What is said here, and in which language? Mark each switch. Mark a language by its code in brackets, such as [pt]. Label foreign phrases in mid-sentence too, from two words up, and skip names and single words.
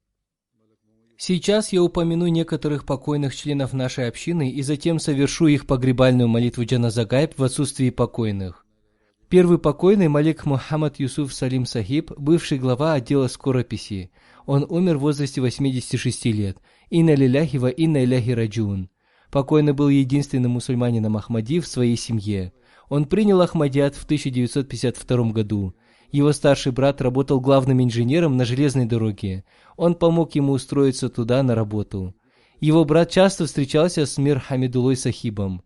[ru] Сейчас я упомяну некоторых покойных членов нашей общины и затем совершу их погребальную молитву [ar] جنازة غائب [ru] в отсутствии покойных. Первый покойный Малик Мухаммад Юсуф Салим Сахиб, бывший глава отдела скорописи. Он умер в возрасте 86 лет. [ar] إنا لله وإنا إليه راجعون. [ru] Покойный был единственным мусульманином Ахмади в своей семье. Он принял Ахмадиат в 1952 году. Его старший брат работал главным инженером на железной дороге. Он помог ему устроиться туда на работу. Его брат часто встречался с Мир Хамидуллой Сахибом.